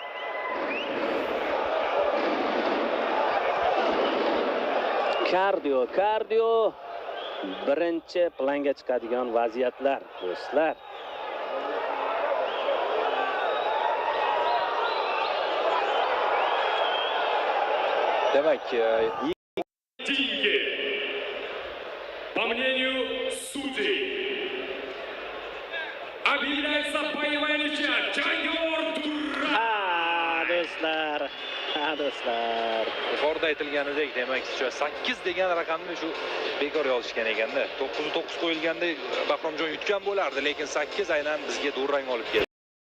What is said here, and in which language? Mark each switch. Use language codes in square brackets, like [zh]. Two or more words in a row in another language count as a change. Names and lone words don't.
[uz] Kardio birinchi planga chiqadigan vaziyatlar do'stlar. Demak, [ru] по мнению судей, объявляется боевая ничья. [uz] Jangor Durra. Do'stlar. Yuqorida aytilganidek, demak, 8 degan raqamni shu bekor yozishgan ekanda. 9 qo'yilganda Bahromjon yutgan bo'lardi, lekin 8 aynan bizga durang olib keldi.